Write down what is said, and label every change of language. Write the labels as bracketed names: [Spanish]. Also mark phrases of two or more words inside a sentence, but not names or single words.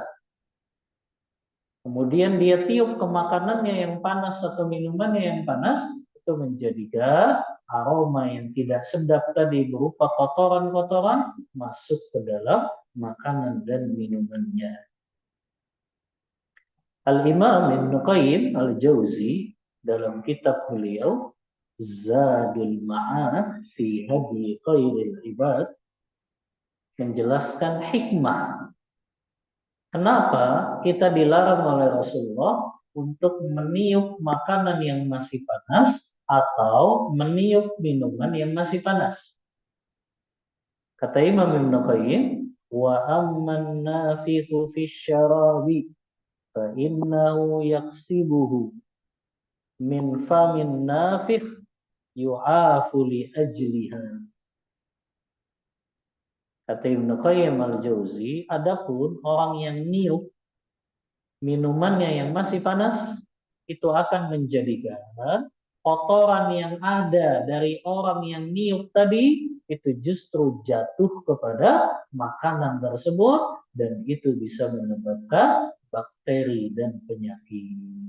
[Indonesian] Kemudian dia tiup ke makanannya yang panas atau minumannya yang panas, itu menjadikan aroma yang tidak sedap tadi berupa kotoran-kotoran masuk ke dalam makanan dan minumannya. Al-Imam Ibn Qayyim Al-Jauzi dalam kitab beliau Zadul Ma'ad fi Hadi Khairil Ibad menjelaskan hikmah kenapa kita dilarang oleh Rasulullah untuk meniup makanan yang masih panas atau meniup minuman yang masih panas. [Arabic] Kata Imam Ibn Qayyim, وأما النفخ في الشراب فإنه يكسبه من فم النافخ يعاف لأجلها. [Indonesian] Kata Ibn Qayyim Al-Jauzi, adapun orang yang niup minumannya yang masih panas itu akan menjadikan kotoran yang ada dari orang yang niup tadi itu justru jatuh kepada makanan tersebut dan itu bisa menyebabkan bakteri dan penyakit.